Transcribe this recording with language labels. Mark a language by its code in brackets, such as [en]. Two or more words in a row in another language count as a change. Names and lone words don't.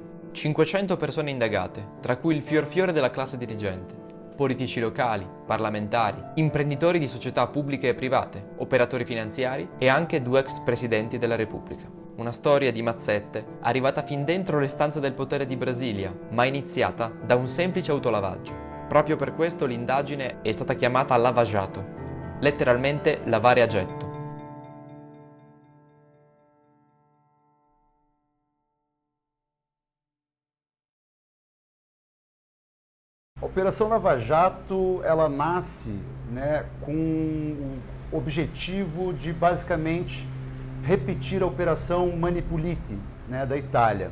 [it] 500 persone indagate, tra cui il fior della classe dirigente, politici locali, parlamentari, imprenditori di società pubbliche e private, operatori finanziari e anche 2 ex presidenti della Repubblica. Una storia di mazzette arrivata fin dentro le stanze del potere di Brasilia, ma iniziata da un semplice autolavaggio. Proprio per questo l'indagine è stata chiamata Lava Jato, letteralmente lavare a getto. [pt] A Operação Lava Jato, ela nasce, com o objetivo de basicamente repetir a Operação Manipulite, da Itália.